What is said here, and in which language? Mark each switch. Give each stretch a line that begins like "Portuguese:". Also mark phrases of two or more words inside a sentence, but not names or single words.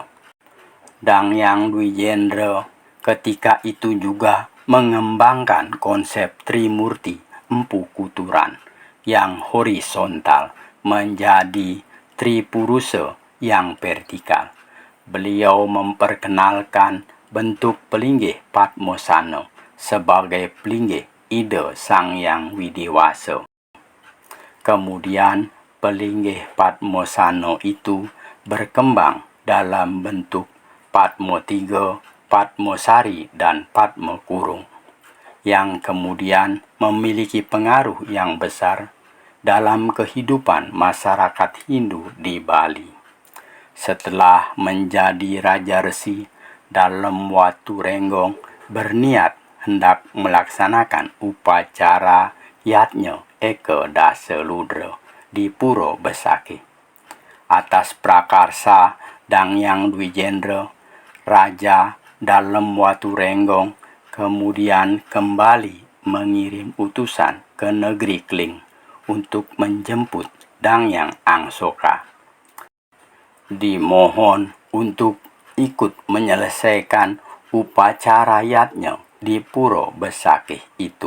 Indonesian: Dangyang Dwijendra ketika itu juga mengembangkan konsep Trimurti Empu Kuturan yang horizontal menjadi Tripurusa yang vertikal. Beliau memperkenalkan bentuk pelinggih Padmosana sebagai pelinggih ide Sangyang Widewasa. Kemudian pelinggih Padmosana itu berkembang dalam bentuk Padmotiga, Padmosari, dan Padmokurung, yang kemudian memiliki pengaruh yang besar dalam kehidupan masyarakat Hindu di Bali. Setelah menjadi Raja Resi, Dalem Waturenggong berniat hendak melaksanakan upacara Yatnya Eka Dasa Ludra di Puro Besakih. Atas prakarsa Dangyang Dwijendra, Raja Dalem Waturenggong kemudian kembali mengirim utusan ke negeri Kling untuk menjemput Dangyang Angsoka. Dimohon untuk ikut menyelesaikan upacara Yatnya di Puro Besakih itu.